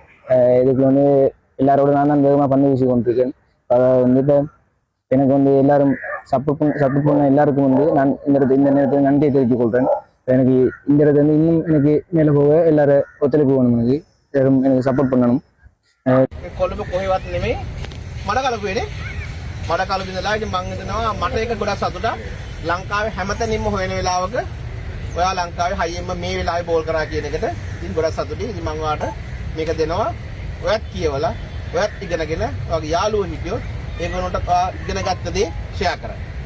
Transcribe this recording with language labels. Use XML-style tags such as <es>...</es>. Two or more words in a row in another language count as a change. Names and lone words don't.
<ta>இதுக்கு வந்து எல்லாரோட நான் தான் வேகமாக பந்து வீசி கொண்டிருக்கேன். அதை வந்து இப்போ எனக்கு வந்து எல்லாரும் சப்போர்ட் பண்ண எல்லாருக்கும் வந்து நான் இந்த நேரத்தில் நன்றியை தெரிவித்துக் கொள்கிறேன். எனக்கு இந்த இடத்துல வந்து இன்னும் எனக்கு மேலே போக எல்லாரும் ஒத்துழைப்பு வேணும். எனக்கு சப்போர்ட் பண்ணணும்.</ta> <si>කොළඹ කොහෙවත් නෙමෙයි මඩකලපු වෙන්නේ. මඩකලපු ඉඳලා ඉතින් මම හිතනවා මට ඒක ගොඩක් සතුටක්. ලංකාවේ හැමතැනින්ම හොයන වෙලාවක ඔයා ලංකාවේ හයියෙන්ම මේ වෙලාවේ බෝල් කරා කියන එකට ඉතින් ගොඩක් සතුටුයි. ඉතින් මම ඔයාලට මේක දෙනවා. ඔයත් කියවලා ඔයත් ඉගෙනගෙන ඔයාගේ යාළුවෝ හිටියොත් ඒගොල්ලන්ට ඔයා ඉගෙන ගත්ත දේ ෂෙයා කරන්න.</si>